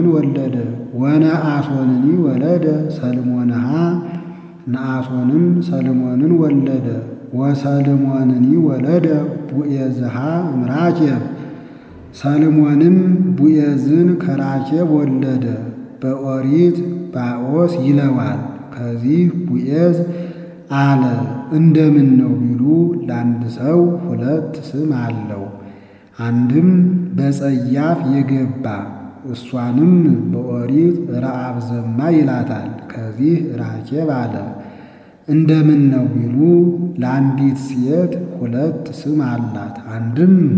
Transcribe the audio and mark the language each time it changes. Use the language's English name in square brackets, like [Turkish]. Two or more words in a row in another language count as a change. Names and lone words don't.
[Geez] ወለደ። ወነአሶንኒ ወለደ ሰልሞንሃ [Amharic] ነአሶንም ሰልሞንን ወለደ። [Geez] ወሰልሞንኒ ወለደ ቡኤዝሃ እምራኬብ ሰልሞንም [Amharic] ቡኤዝን ከራኬብ ወለደ። በኦሪት ባኦስ ይለዋል። ከዚህ ቡኤዝ አለ እንደምን ነው ቢሉ ለአንድ ሰው ሁለት ስም አለው። አንድም በጸያፍ የገባ እሷንም በኦሪት ረአብ ዘማ ይላታል። ከዚህ ራኬብ አለ እንደምን ነው ቢሉ ለአንዲት ሴት ሁለት ስም አላት። አንድም